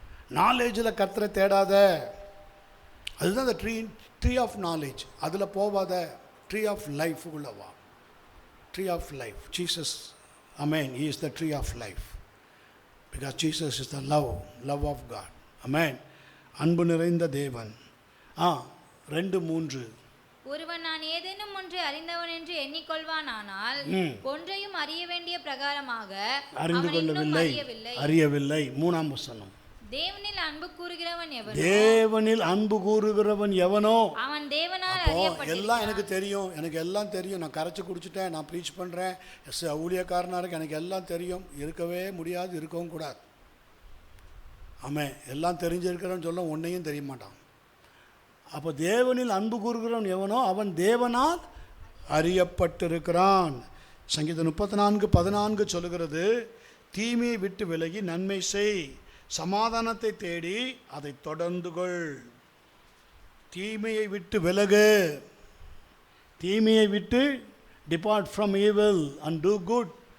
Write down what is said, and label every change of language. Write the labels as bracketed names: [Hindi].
[Tamil] நாலேஜில் கர்த்தரை தேடாத. அதுதான் அந்த ட்ரீ ஆஃப் நாலேஜ். அதில் போவாத. ட்ரீ ஆஃப் லைஃப் உள்ளவா. Tree of life. [English] Jesus, amen, he is the tree of life, because Jesus is the love of God. [Tamil] அமேன். அன்பு நிறைந்த தேவன். 2-3. ஒருவன் நான் ஏதேனும் ஒன்றை அறிந்தவன் என்று எண்ணிக்கொள்வானானால் ஒன்றையும் அறிய வேண்டிய பிரகாரமாக அறிந்து கொள்ளவில்லை, அறியவில்லை. 3ஆம் வசனம். தேவனில் அன்பு கூறுகிறவன் எவனோ, தேவனில் அன்பு கூறுகிறவன் எவனோ அவன் தேவனால் அறியப்பட்டிருக்கிறான். எல்லாம் எனக்கு தெரியும், எனக்கு எல்லாம் தெரியும், நான் கரைச்சி குடிச்சிட்டேன், நான் ப்ரீச் பண்ணுறேன், ஊழியக்காரனாக இருக்கு, எனக்கு எல்லாம் தெரியும். இருக்கவே முடியாது, இருக்கவும் கூடாது. ஆமாம், எல்லாம் தெரிஞ்சிருக்கிறன்னு சொல்ல ஒன்றையும் தெரிய மாட்டான். அப்போ தேவனில் அன்பு கூறுகிறவன் எவனோ அவன் தேவனால் அறியப்பட்டிருக்கிறான். சங்கீதம் 34:14 சொல்லுகிறது, தீமையை விட்டு விலகி நன்மை செய், சமாதானத்தை தேடி அதை தொடர்ந்து கொள். தீமையை விட்டு விலகு. தீமையை விட்டு [English] depart from evil and do good.